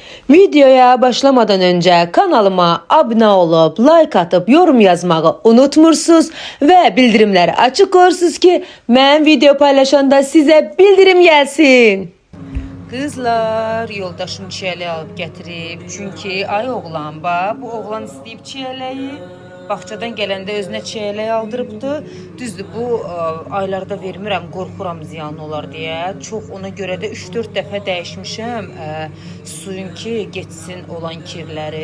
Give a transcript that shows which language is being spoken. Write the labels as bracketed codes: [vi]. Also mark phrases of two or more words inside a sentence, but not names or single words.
[tr] Videoya başlamadan önce kanalıma abone olup like atıp yorum yazmayı unutmursunuz ve bildirimleri açık koyursunuz ki ben video paylaşanda size bildirim gelsin. [az] Kızlar, yoldaşım çiyəli alıp getirib. Çünkü ay oğlan bu oğlan istəyib çiyələyi. Bağçadan gələndə özünə çiyələk aldırıbdı. Düzdür, bu aylarda vermirəm, qorxuram ziyan olar deyə. Çox ona görə də 3-4 dəfə dəyişmişəm. Suyun ki, geçsin olan kirləri.